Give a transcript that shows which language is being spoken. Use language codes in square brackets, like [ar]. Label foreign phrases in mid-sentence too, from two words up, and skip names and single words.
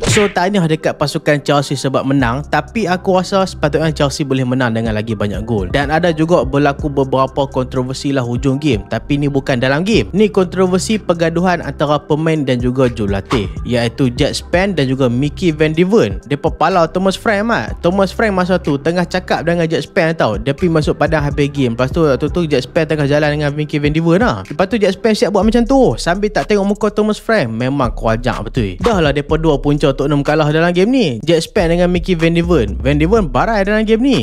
[ms] So tahniah dekat pasukan Chelsea sebab menang. Tapi aku rasa sepatutnya Chelsea boleh menang dengan lagi banyak gol. Dan ada juga berlaku beberapa kontroversi lah hujung game. Tapi ni bukan dalam game. Ni kontroversi pergaduhan antara pemain dan juga jurulatih, iaitu Jack Span dan juga Mickey Van de Ven. Depa palau Thomas Frank mat. Thomas Frank masa tu tengah cakap dengan Jack Span tau. Dia pergi masuk padang habis game. Lepas tu Jack Span tengah jalan dengan Mickey Van de Ven lah. Lepas tu Jack Span siap buat macam tu sambil tak tengok muka Thomas Frank. Memang kuajak betul. Dah lah mereka dua punca Tottenham kalah dalam game ni. Jack Span dengan Mickey Van de Ven. Van de Ven barai dalam game ni.